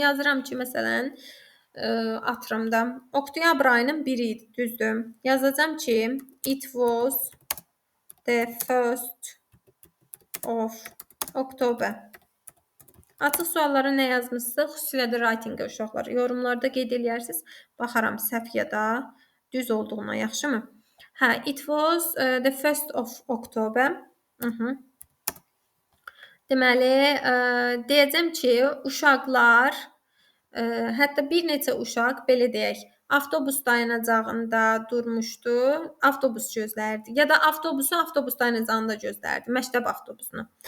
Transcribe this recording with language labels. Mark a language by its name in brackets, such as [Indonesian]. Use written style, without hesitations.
[Azerbaijani] Yazıram ki, məsələn, atıram da, oktyabr ayının 1-i idi, düzdür. Yazacağam ki, [English] it was the 1st of October. [Azerbaijani] Açıq suallara nə yazmışsınız? Xüsusilə də writing uşaqlar. Yorumlarda qeyd eləyərsiniz. Baxaram səhv ya da düz olduğuna, yaxşımı? [English] Hə, it was the 1st of October. [Azerbaijani] Deməli, deyəcəm ki, uşaqlar, hətta bir neçə uşaq, belə deyək, avtobus dayanacağında durmuşdu, avtobus gözləyirdi. Ya da avtobus dayanacağında gözləyirdi, məktəb avtobusunu.